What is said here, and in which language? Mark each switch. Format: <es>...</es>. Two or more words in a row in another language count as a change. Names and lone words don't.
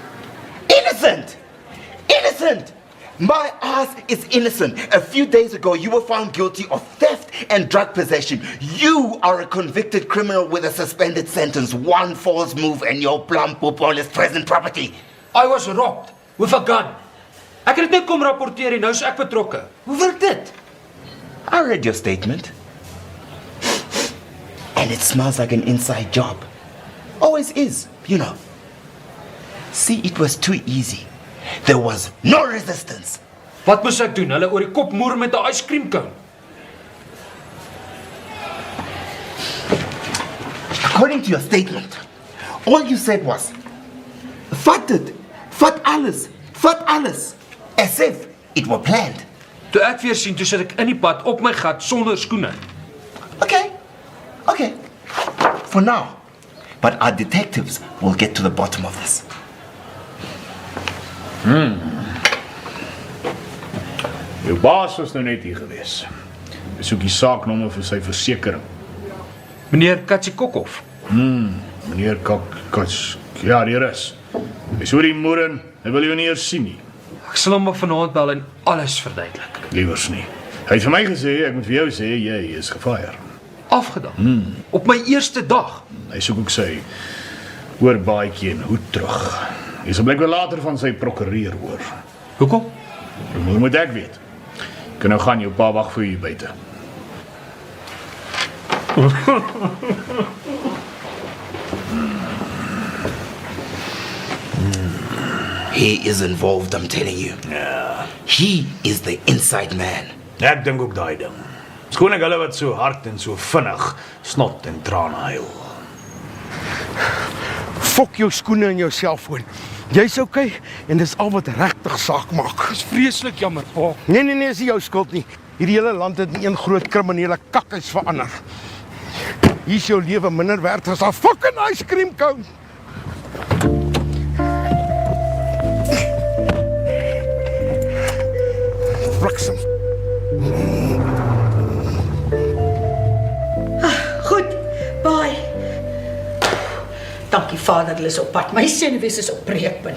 <en>Innocent! Innocent! My ass is innocent. A few days ago, you were found guilty of theft and drug possession. You are a convicted criminal with a suspended sentence. One false move and your Plumpopol is present property. I was robbed with a gun.</en> <af>Ek het dit net kom rapporteer en nou is ek betrokke. Hoe werk dit?</af> <en>I read your statement. And it smells like an inside job. Always is, you know. See, it was too easy. There was no resistance.</en> <af>Wat moes ek doen? Hulle oor die kop moer met 'n yskriem cone.</af> <en>According to your statement, all you said was,</en> <af>vat dit, vat alles,</af> <en>as if it were planned.</en> <af>Toe ek weer sien, toe sit ek in die pad op my gat sonder skoene.</af> <en>Okay. For now. But our detectives will get to the bottom of this.</en> <af>Jou baas was nou net hier gewees. Hy soek die saaknommer vir sy versekering. Meneer Katsikokov. Meneer Kats. Ja, die is. Hy is oor die moeren. Hy wil jou nie eers sien nie. Ek sal hom vanaand bel en alles verduidelik. Liewers nie. Hy het vir my gesê, ek moet vir jou sê, jy is gefire. Afgedank. Op my eerste dag. Hy soek ook sy oorbaadjie en hoed terug. Hy sal blyk wel later van sy prokureur hoor. Hoekom? Hoe moet ek weet? Jy kan nou gaan, jou pa wag vir jou buite.</af> <en>He is involved, I'm telling you.</en> <af>Ja.</af> <en>He is the inside man.</en> <af>Ek dink ook daai ding. Skoon ek hulle wat so hard en so vinnig snot en trane huil. Fok jou skoene en jou selfoon. Jy's okay en dis al wat regtig saak maak. Dis vreeslik jammer, pa. Nee, is nie jou skuld nie. Hierdie hele land het in een groot kriminele kakhuis verander. Hier's jou lewe minder werd as 'n</af> <en>fucking ice cream cone.</en> <af>Bliksem. Goed, bye. Dankie Vader, hulle is op pad. My senuwees is op breekpunt.</af>